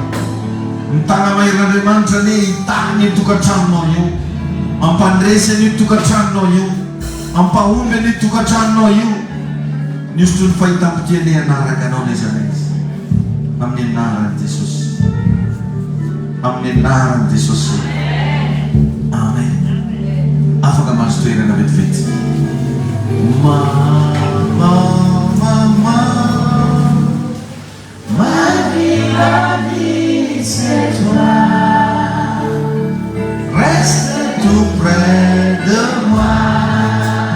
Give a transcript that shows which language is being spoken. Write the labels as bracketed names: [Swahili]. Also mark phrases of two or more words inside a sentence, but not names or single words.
[Malagasy] Ny tagna maheran'Andriamanitra ane hitany ny tokantranonao io, ampandresany io tokantranonao io, ampahomby any tokantranonao io. Ny osotro ny fahitam-potiany anaraka anao n'aiza n'aiza. Amin'ny anaran'i Jesosy. Amin'ny anaran'i Jesosy. Amen. Afaka mahazo toerana vetivety. [French] Ma vie, la vie, c'est toi. Reste tout près de moi.